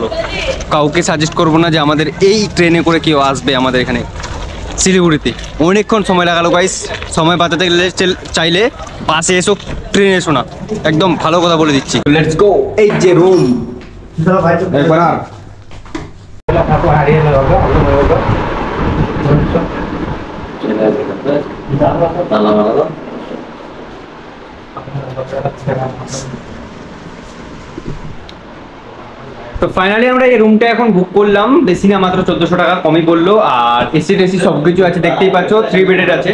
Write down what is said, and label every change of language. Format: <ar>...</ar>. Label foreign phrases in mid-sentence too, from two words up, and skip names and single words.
<bn>কাউকে সাজেস্ট করবো না যে আমাদের এই ট্রেনে করে কেউ আসবে আমাদের এখানে শিলিগুড়িতে। অনেকক্ষণ সময় লাগালো গাইস। সময় বাঁচাতে গেলে চাইলে বাসে এসো, ট্রেনে এসো না। একদম ভালো কথা বলে দিচ্ছি।</bn> <en>let's go.</en> <bn>এই যে রুম একবার aku hari ini logo aku logo তো ফাইনালি আমরা এই রুমটা এখন বুক করলাম। বেশি না, মাত্র 1400 টাকা, কমই বললো। আর এসি টেসি সব কিছু আছে, দেখতেই পাচ্ছ 3 বেডের আছে।</bn>